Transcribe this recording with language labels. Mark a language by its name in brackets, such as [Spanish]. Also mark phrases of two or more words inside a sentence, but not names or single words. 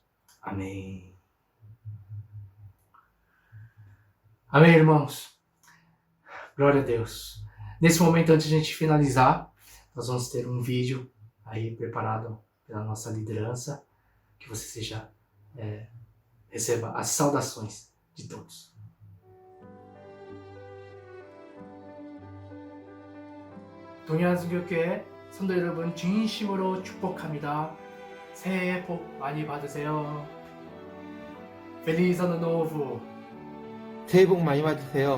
[Portuguese] Amém. Amém, irmãos. Glória a Deus. Nesse momento, antes de a gente finalizar, nós vamos ter um vídeo aí preparado pela nossa liderança, que você receba as saudações de todos. [Korean] 동양선교회 성도 여러분 진심으로 축복합니다. 새해 복 많이 받으세요. [Portuguese] Feliz Ano Novo. [Korean] 새해 복 많이 받으세요.